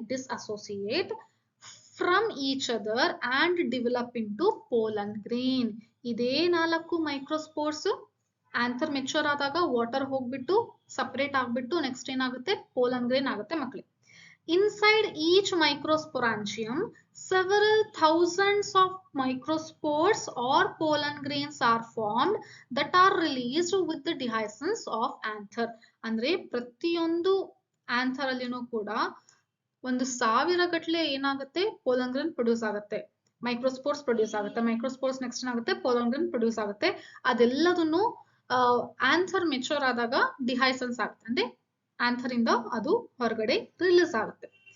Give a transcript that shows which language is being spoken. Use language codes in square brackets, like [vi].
[en] Disassociate from each other and develop into pollen grain. [kn] ಇದೇ 4 ಮೈಕ್ರೋಸ್ಪೋರ್ಸ್ anther mature ಆದಾಗ water ಹೋಗ್ಬಿಟ್ಟು separate ಆಗ್ಬಿಟ್ಟು next ಏನಾಗುತ್ತೆ ಪೋಲನ್ ಗ್ರೇನ್ ಆಗುತ್ತೆ ಮಕ್ಕಳೇ. [en] Inside each microsporangium, several thousands of microspores or pollen grains are formed that are released with the dehiscence of anther. [kn] ಅಂದ್ರೆ ಪ್ರತಿಯೊಂದು anther ಅಲ್ಲಿನೂ ಕೂಡ 1,000 ಗಟ್ಟಲೆ ಏನಾಗುತ್ತೆ ಪೋಲನ್ ಗ್ರೇನ್ ಪ್ರೊಡ್ಯೂಸ್ ಆಗುತ್ತೆ, ಮೈಕ್ರೋಸ್ಪೋರ್ಸ್ ಪ್ರೊಡ್ಯೂಸ್ ಆಗುತ್ತೆ. ಮೈಕ್ರೋಸ್ಪೋರ್ಸ್ ನೆಕ್ಸ್ಟ್ ಏನಾಗುತ್ತೆ ಪೋಲನ್ ಗ್ರೇನ್ ಪ್ರೊಡ್ಯೂಸ್ ಆಗುತ್ತೆ. ಅದೆಲ್ಲದನ್ನು ಆಂಥರ್ ಮೆಚೂರ್ ಆದಾಗ ಡಿಹೈಸನ್ಸ್ ಆಗುತ್ತೆ, ಅಂದ್ರೆ ಆಂಥರ್ ಇಂದ ಅದು ಹೊರಗಡೆ ರಿಲೀಸ್ ಆಗುತ್ತೆ.